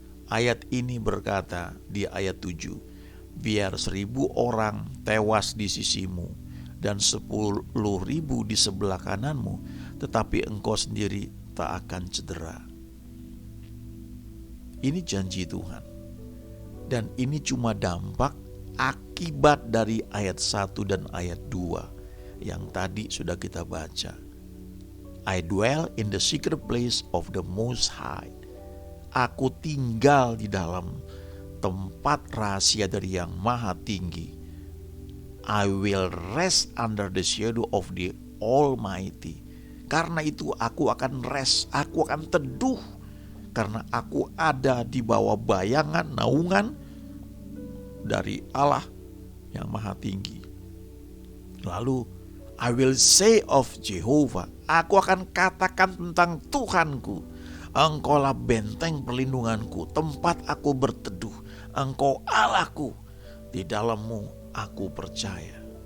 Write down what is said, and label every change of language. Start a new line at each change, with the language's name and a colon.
Indonesian: Ayat ini berkata di ayat 7, biar 1.000 orang tewas di sisimu dan 10.000 di sebelah kananmu, tetapi engkau sendiri tak akan cedera. Ini janji Tuhan. Dan ini cuma dampak akibat dari ayat 1 dan ayat 2 yang tadi sudah kita baca.
English: I dwell in the secret place of the Most High.
Indonesian: Aku tinggal di dalam tempat rahasia dari Yang Maha Tinggi.
English: I will rest under the shadow of the Almighty.
Indonesian: Karena itu aku akan rest, aku akan teduh, karena aku ada di bawah bayangan, naungan dari Allah yang Maha Tinggi. Lalu
English: I will say of Jehovah,
Indonesian: aku akan katakan tentang Tuhanku, Engkaulah benteng perlindunganku, tempat aku berteduh, Engkau Allahku, di dalammu aku percaya.